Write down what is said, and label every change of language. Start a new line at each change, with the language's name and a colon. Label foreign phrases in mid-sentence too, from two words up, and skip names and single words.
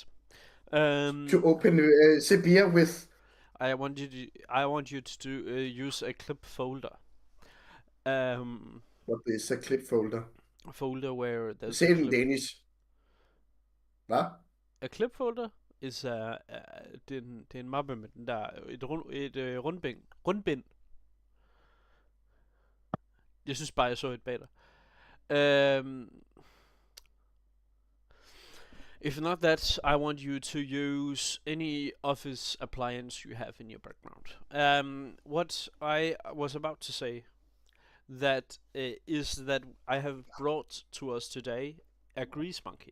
English: to Um, open the beer with. I want you to use a clip folder. Um, What is a clip folder? a folder where there's a Say it in clip. Danish. Hvad? A clip folder is
Danish: det er en mappe med den der rundbind. Jeg synes bare jeg så et bag dig.
English: Um, if not that, I want you to use any office appliance you have in your background. What I was about to say that is that I have brought to us today a grease monkey.